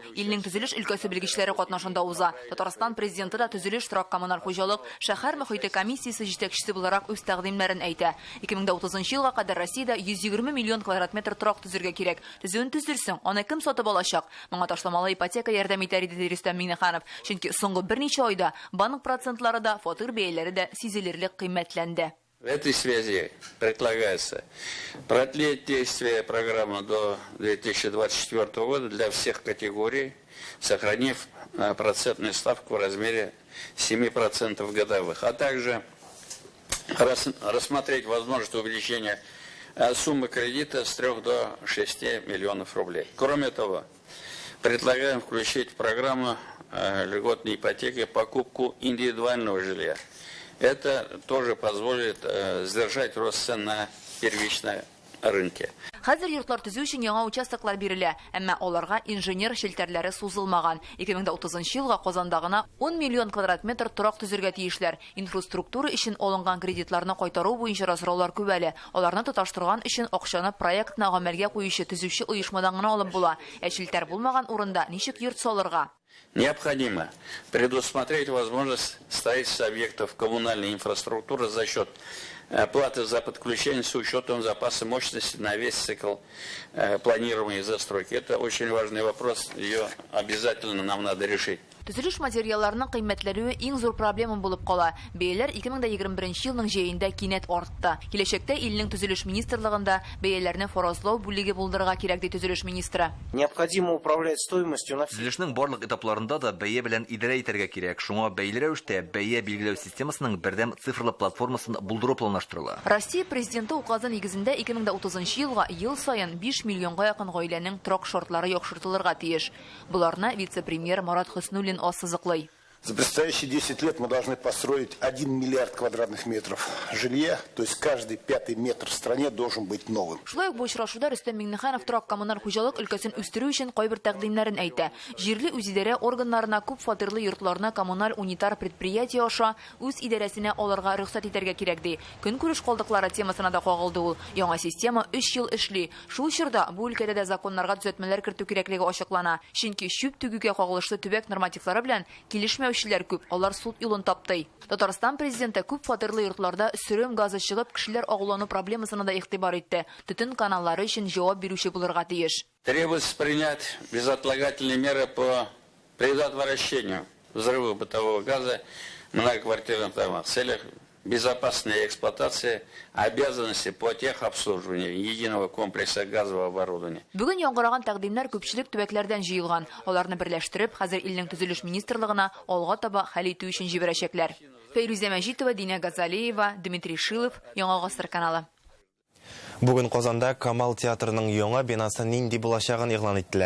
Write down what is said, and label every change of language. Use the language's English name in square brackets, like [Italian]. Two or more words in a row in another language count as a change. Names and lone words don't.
[Tatar] Илнең төзелеш өлкәсе белгечләре катнашында уза. Татарстан президенты да төзелеш, торак коммуналь хуҗалык, шәһәр мөхите комиссиясе җитәкчесе буларак үз тәкъдимнәрен әйтә. 2030 елга кадәр Россиядә 120 миллион квадрат метр торак төзергә кирәк. Төзүен төзерсең, аны кем сатып алачак? Моңа ташламалы ипотека ярдәм итәр иде Рөстәм Миңнеханов. Чөнки соңгы берничә айда банк процентлары да, фатир бәяләре дә сизелерлек кыйммәтләнде. [Russian] В этой связи предлагается продлить действие программы до 2024 года для всех категорий, сохранив процентную ставку в размере 7% годовых, а также рассмотреть возможность увеличения суммы кредита с 3 до 6 миллионов рублей. Кроме того, предлагаем включить в программу льготной ипотеки покупку индивидуального жилья. Это тоже позволит сдержать рост цен на первичном рынке. [Tatar] Хәзер йортлар төзү өчен яңа участоклар бирелә, әмма аларга инженер челтәрләре сузылмаган. 2030 елга Казанда гына 10 миллион квадрат метр торак төзергә тиешләр. Инфраструктура өчен алынган кредитларны кайтару буенча разраулар күп әле. Аларны тоташтырган өчен акчаны проектны гамәлгә куючы төзүче оешмадан гына алып була. Челтәр булмаган урында ничек йорт салырга? [Russian] Необходимо предусмотреть возможность строительства объектов коммунальной инфраструктуры за счет платы за подключение с учетом запаса мощности на весь цикл планирования и застройки. Это очень важный вопрос, ее обязательно нам надо решить. [Tatar] Төзелеш материалларының кыйммәтләнүе иң зур проблема булып кала. Бәяләр 2021 елның җәендә кинәт артты. Киләчәктә илнең төзелеш министрлыгында бәяләрне фаразлау бүлеге булдырырга кирәк ди төзелеш министры. [Russian] Необходимо управлять стоимостью на всех. [Tatar] Төзелешнең барлык этапларында да бәя белән идарә итәргә кирәк. Шуңа бәяләр рәвештә бәя билгеләү системасының бердәм цифрлы платформасын булдыру планлаштырыла. Россия президенты указы нигезендә 2030 елга ел саен 5 миллионга якын гаиләнең торак шартлары яхшыртылырга тиеш. Буларны вице-премьер Марат Хөснүллин ассызыклый. [Russian] За предстоящие 10 лет мы должны построить 1 миллиард квадратных метров жилья, то есть каждый 5-й метр в стране должен быть новым. [Tatar] Шулай ук бу очрашуда Рөстәм Миңнеханов торак коммуналь хуҗалык өлкәсен үстерү өчен кайбер тәкъдимнәрен әйтә. Җирле үзидарә органнарына күп фатирлы йортларны коммуналь унитар предприятие аша үз идарәсенә алырга рөхсәт итәргә кирәк ди. Көнкүреш калдыклары темасына да кагылды ул. Яңа система 3 ел эшли. Шул чорда бу өлкәдә дә законнарга төзәтмәләр кертү кирәклеге ачыклана. Чөнки чүп түгүгә кагылышлы төбәк нормативлары белән килешмәүчеләр күп. Алар суд юлын тапты. Татарстан президенты күп фатирлы йортларда сөрем газы чыгып, кешеләр агулану проблемасына да игътибар итте. Төтен каналлары өчен җавап бирүче булырга тиеш. [Russian] Требуется принять безотлагательные меры по предотвращению взрыва бытового газа в многоквартирных домах в целях безопасной эксплуатации обязанности по техобслуживанию единого комплекса газового оборудования. [Tatar] Бүген яңгыраган тәкъдимнәр күпчелек төбәкләрдән җыелган. Аларны берләштереп, хәзер илнең төзелеш министрлыгына алга таба хәл итү өчен җибәрәчәкләр. Фәйрүзә Мәҗитова, Динә Газалиева, Дмитрий Шилов, Яңа Гасыр каналы. Бүген Казанда Камал театрының яңа бинасы нинди булачагын игълан иттеләр.